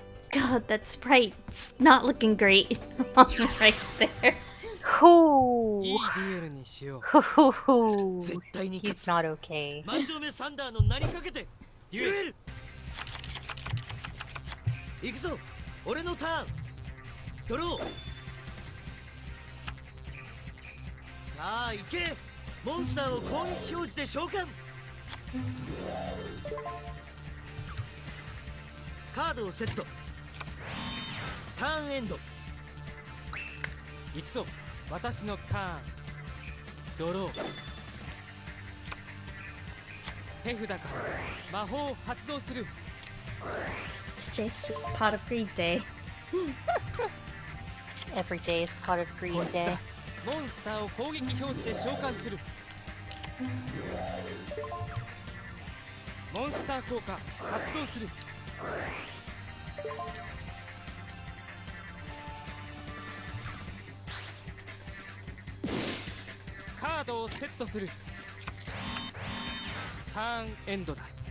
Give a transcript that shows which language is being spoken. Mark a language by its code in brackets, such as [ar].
[en] God, that sprite's not looking great. Right there. ほ [ja] いいデュエルにしよう。ほほほ絶対に勝 [en] He's [ja] つ。 [en] not okay. [ja] 万丈目サンダーの名にかけてデュエル。行くぞ。俺のターン。ドロー。さあ行け。モンスターを攻撃表示で召喚。カードをセット。ターンエンド。行くぞ私のターンドロー手札から魔法を発動する [en] Today's just a pot of greed day. Every day is pot of greed day. [ja] モンスターを攻撃表示で召喚するモンスター効果発動するカードをセットするターンエンドだ